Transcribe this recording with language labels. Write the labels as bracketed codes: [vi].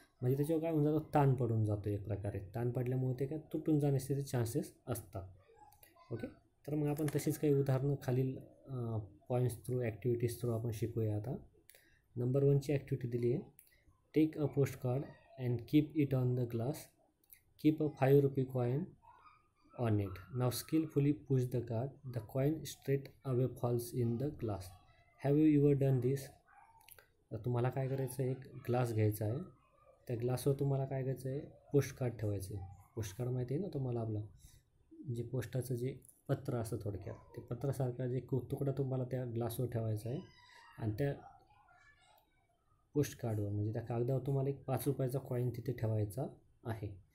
[mr] म्हणजे त्याच्यावर काय होऊन जातो ताण पडून जातो एक प्रकारे ताण पडल्यामुळे ते काय तुटून जाण्याचे चान्सेस असतात. ओके तर मग आपण तशीच काही उदाहरणं खालील पॉईंट्स थ्रू ॲक्टिव्हिटीज थ्रू आपण शिकूया. आता नंबर 1ची ॲक्टिव्हिटी दिली आहे. [en] Take a post card and keep it on the glass. Keep a 5 rupee coin on it. Now skillfully push the card. The coin straight away falls in the glass. Have you ever done this? [mr] तर तुम्हाला काय करायचं आहे एक glass घ्यायचा आहे त्या ग्लासवर तुम्हाला काय करायचं आहे पोस्ट कार्ड ठेवायचं आहे. पोस्ट कार्ड माहिती आहे ना तुम्हाला आपलं जे पोस्टाचं जे पत्र असतं थोडक्यात ते पत्रासारखा जे तुकडा तुम्हाला त्या ग्लासवर ठेवायचा आहे आणि त्या पोस्ट कार्डवर म्हणजे त्या कागदावर तुम्हाला एक 5 रुपयाचा कॉईन तिथे ठेवायचा आहे.